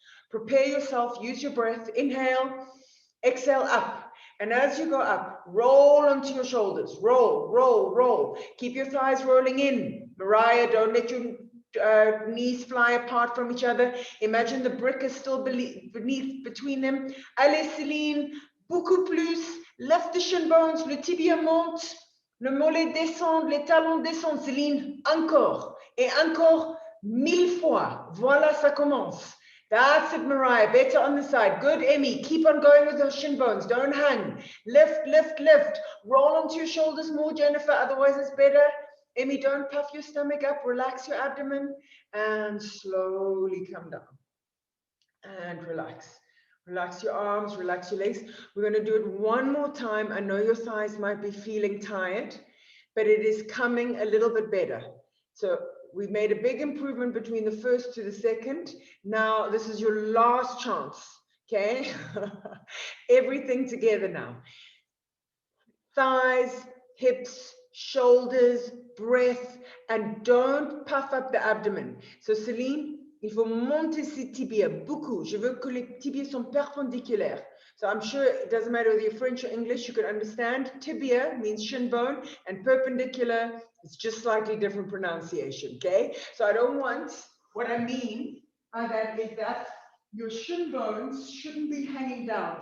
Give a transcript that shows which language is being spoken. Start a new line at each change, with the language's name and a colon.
English: Prepare yourself, use your breath. Inhale, exhale up. And as you go up, roll onto your shoulders. Roll, roll, roll. Keep your thighs rolling in. Mariah, don't let your knees fly apart from each other. Imagine the brick is still between them.
French: Allez, Céline, beaucoup plus.
English: Lift the shin bones,
French: le tibia monte, le mollet descend, les talons descendent. Céline, encore. Et encore 1000 fois. Voilà, ça commence.
English: That's it, Mariah. Better on the side. Good, Emmy. Keep on going with those shin bones. Don't hang. Lift, lift, lift. Roll onto your shoulders more, Jennifer. Otherwise, it's better. Emmy, don't puff your stomach up. Relax your abdomen and slowly come down. And relax. Relax your arms, relax your legs. We're going to do it one more time. I know your thighs might be feeling tired, but it is coming a little bit better. So we've made a big improvement between the first to the second. Now, this is your last chance, okay? Everything together now. Thighs, hips, shoulders, breath, and don't puff up the abdomen.
French: So, Celine, il faut monter ses tibias, beaucoup. Je veux que les tibias sont perpendiculaires.
English: So I'm sure it doesn't matter whether you're French or English, you can understand. Tibia means shin bone, and perpendicular is just slightly different pronunciation, okay? So I don't want, what I mean by that is that your shin bones shouldn't be hanging down.